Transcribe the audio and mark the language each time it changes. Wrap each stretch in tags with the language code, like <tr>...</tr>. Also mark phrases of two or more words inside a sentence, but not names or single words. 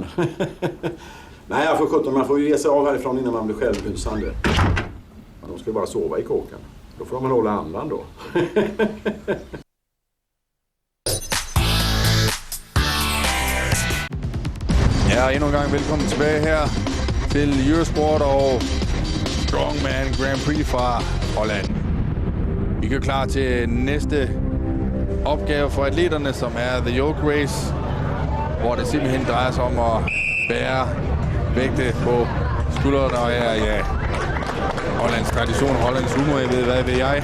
<sv>Nej, jag får 17, man får ju ge sig av härifrån innan man blir självhusande. Men de ska ju bara sova i kåken. Då får man hålla andan då.</sv> <da>Ja, endnu en gang velkommen tilbage her til Eurosport og Strongman Grand Prix fra Holland. Vi går klar til næste opgave for atleterne, som er The Yoke Race, hvor det simpelthen drejer sig om at bære vægte på skuldrene, og ja, Hollands tradition, Hollands humor, jeg ved, hvad ved jeg.</da>